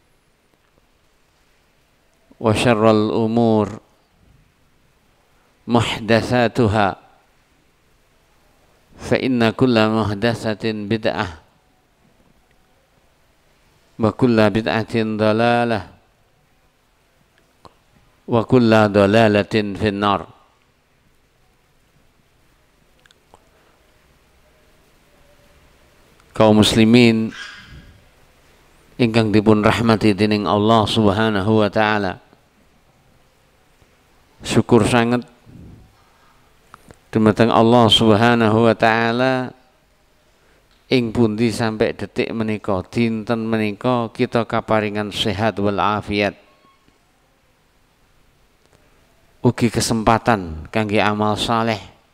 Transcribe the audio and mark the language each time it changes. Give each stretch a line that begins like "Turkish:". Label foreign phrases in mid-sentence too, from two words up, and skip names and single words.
Arabic: وشرّ الأمور محدثاتها فإنّ كلّ محدثة بدعة وكلّ بدعة ضلالة وكلّ ضلالة في النار.
Javanese: Kaum muslimin ingkang dipun rahmati dening Allah
Arabic: سبحانه وتعالى,
Javanese: syukur sangat dumateng Allah
Arabic: سبحانه وتعالى
Javanese: ing pundi sampai detik menika, dinten menika kita kaparingan sehat wal afiat, ugi kesempatan kangge amal saleh.